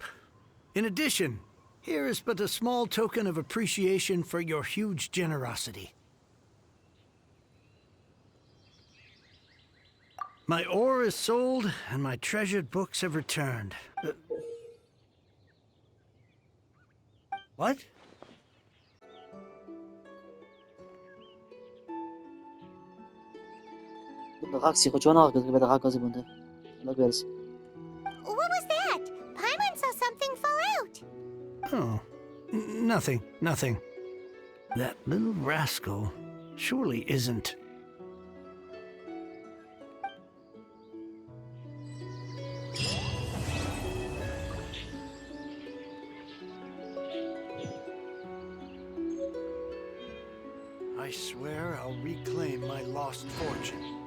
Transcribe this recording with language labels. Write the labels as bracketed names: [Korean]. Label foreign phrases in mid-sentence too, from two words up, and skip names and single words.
[English] In addition, here is but a small token of appreciation for your huge generosity. My ore is sold, and my treasured books have returned. What? بخاك سيخو جونا قد بدا خاك قزي بنده لا بيرس What was that? Paimon saw something fall out. Oh, nothing, nothing. That little rascal surely isn't... I swear I'll reclaim my lost fortune.